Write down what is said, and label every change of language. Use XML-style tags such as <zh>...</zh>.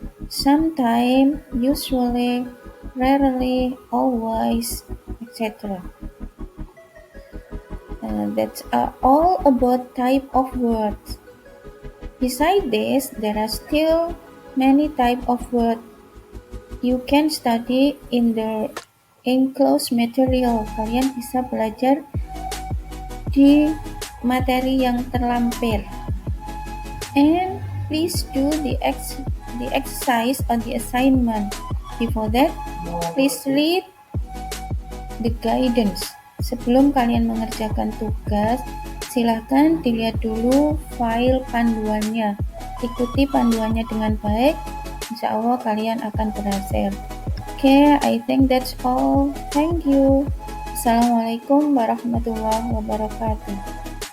<en>Sometimes, usually, rarely, always, etc. That's all about type of words. Besides this, there are still many type of words you can study in the enclosed material.</en> <id>Kalian bisa belajar di materi yang terlampir.</id> <en>And please do the exercise or the assignment. Before that, please read the guidance.</en> <id>Sebelum kalian mengerjakan tugas, silahkan dilihat dulu file panduannya. Ikuti panduannya dengan baik, insya Allah kalian akan berhasil.</id> <en>Okay, I think that's all. Thank you. Assalamualaikum warahmatullahi wabarakatuh.</en>